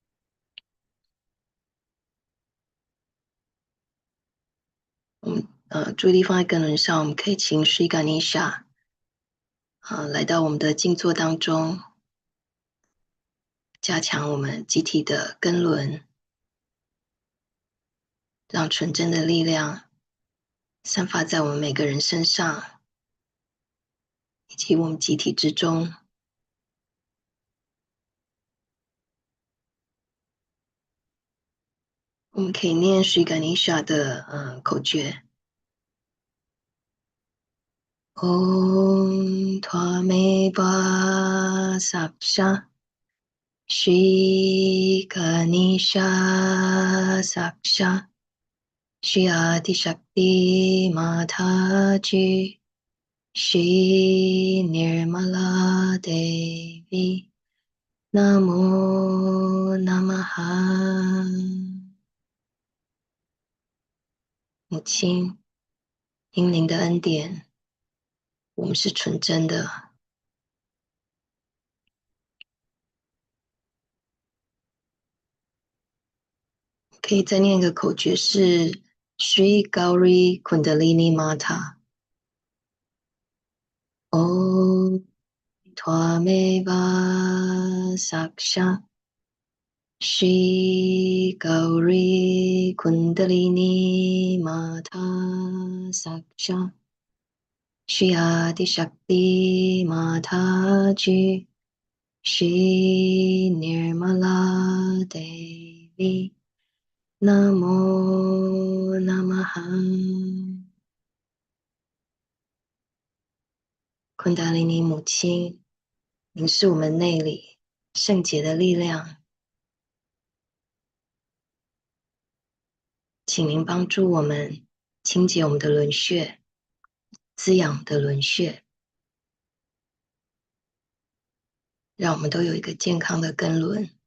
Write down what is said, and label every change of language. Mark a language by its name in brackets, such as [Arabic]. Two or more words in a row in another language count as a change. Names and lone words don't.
[Chinese] 我们注意力放在根轮上，我们可以请 Shri Ganesha 来到我们的静坐当中，加强我们集体的根轮，让纯真的力量散发在我们每个人身上，以及我们集体之中。我们可以念 Shri Ganesha 的口诀。 [Sanskrit] ॐ त्वमेव साक्षा श्री गणेश साक्षा श्री शक्ति माताजी श्री निर्मला देवी नमो नमः. [Chinese] 母亲，因您的恩典，我们是纯真的。可以再念一个口诀是 Shri Gauri Kundalini Mata [Sanskrit] ॐ त्वमेव साक्षा श्री गौरी कुण्डलिनी माता साक्षा श्री शक्ति माताजी श्री निर्मला देवी नमो नमः. [Chinese] 昆达里尼母亲，您是我们内里圣洁的力量，请您帮助我们清洁我们的轮穴，滋养的轮穴，让我们都有一个健康的根轮。